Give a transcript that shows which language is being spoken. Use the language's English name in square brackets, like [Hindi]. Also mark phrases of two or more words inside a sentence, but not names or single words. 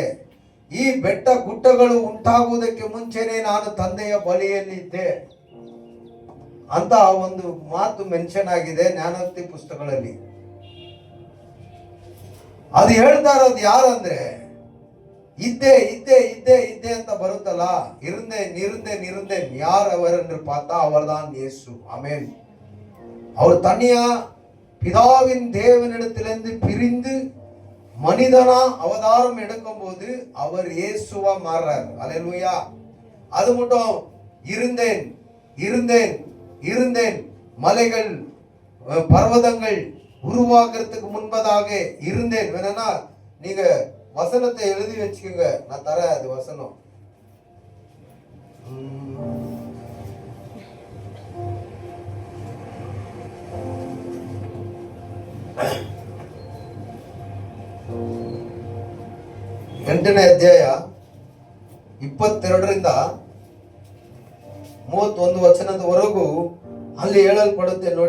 [Kannada] ಈ ಬೆಟ್ಟ ಗುಡ್ಡಗಳು ಉಂಟಾಗುವುದಕ್ಕೆ ಮುಂಚೆನೆ ನಾನು ತಂದೆಯ ಬಳಿಯಲ್ಲಿದ್ದೆ ಅಂತ ಒಂದು ಮಾತು ಮೆನ್ಷನ್ ಆಗಿದೆ ಜ್ಞಾನೋಕ್ತಿ ಪುಸ್ತಕಗಳಲ್ಲಿ. ಅದು ಹೇಳ್ತಾ ಇರೋದು ಯಾರು ಅಂದ್ರೆ, ಇದ್ದೆ ಇದ್ದೆ ಇದ್ದೆ ಇದ್ದೆ ಅಂತ ಬರುತ್ತಲ್ಲ, [Tamil] இருந்தே நிருந்தேன் யார் அவர் என்று பார்த்தா அவர்தான் இயேசு. ஆமென். அவர் தனியா பிதாவின் தேவனிடத்திலிருந்து பிரிந்து மனிதனா அவதாரம் எடுக்கும் போது அவர் இயேசுவா மாறுறார். அல்லேலூயா. அது மட்டும் இருந்தேன் இருந்தேன் இருந்தேன். மலைகள் பர்வதங்கள் உருவாக்குறதுக்கு முன்பதாக இருந்தேன். வேணா நீங்க வசனத்தை எழுதி வச்சுக்கோங்க, நான் தரேன் அது வசனம். [Kannada] ಎಂಟನೇ ಅಧ್ಯಾಯ 22ರಿಂದ 31 ವಚನದವರೆಗೂ ಅಲ್ಲಿ ಹೇಳಲ್ಪಡುತ್ತೆ ನೋಡಿ.